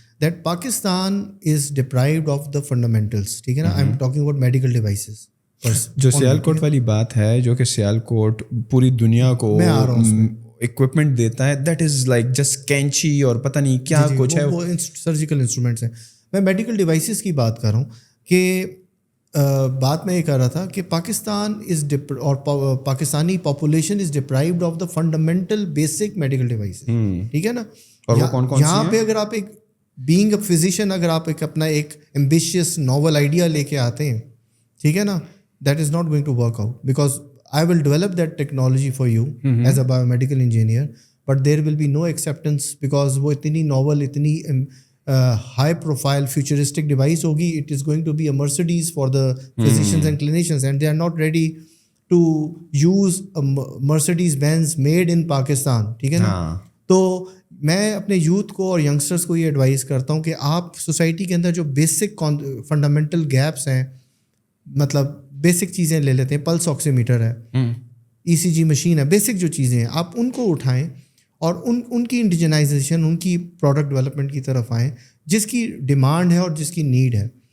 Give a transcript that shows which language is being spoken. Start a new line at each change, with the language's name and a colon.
English: That Pakistan is deprived of the fundamentals.
Urdu: ٹھیک ہے نا,
English: I'm talking about medical devices.
Urdu: جو سیالکوٹ والی بات ہے, جو کہ سیالکوٹ پوری دنیا کو اکوپمنٹ دیتا ہے,
English: that is like just
Urdu: کینچی اور پتہ نہیں کیا کچھ ہے, وہ سرجیکل انسٹرومنٹس ہیں. میں میڈیکل ڈیوائسز کی بات کر رہا ہوں کہ بات میں یہ کر رہا تھا کہ پاکستان اور Pakistani population
English: Is deprived of the fundamental basic medical devices.
Urdu: ٹھیک ہے نا, اور وہ کون کون یہاں پہ اگر آپ
English: ایک being a physician,
Urdu: اگر آپ ایک اپنا ایک ایمبیشیس ناول آئیڈیا لے کے آتے ہیں, ٹھیک ہے نا,
English: that is not going to work out because I will develop that technology for you as a biomedical engineer, but there will be no acceptance because
Urdu: وہ اتنی ناول, اتنی ہائی پروفائل فیوچرسٹک ڈیوائس ہوگی.
English: It is going to be a Mercedes for the physicians and clinicians and they are not ready to use Mercedes Benz made in Pakistan.
Urdu: ٹھیک ہے نا, تو میں اپنے یوتھ کو اور ینگسٹرس کو یہ ایڈوائز کرتا ہوں کہ آپ سوسائٹی کے اندر جو بیسک فنڈامنٹل گیپس ہیں, مطلب بیسک چیزیں لے لیتے ہیں, پلس آکسی میٹر ہے, ECG مشین ہے, بیسک جو چیزیں ہیں آپ ان کو اٹھائیں اور ان کی انڈیجنائزیشن, ان کی پروڈکٹ ڈیولپمنٹ کی طرف آئیں جس کی ڈیمانڈ ہے اور جس کی نیڈ ہے.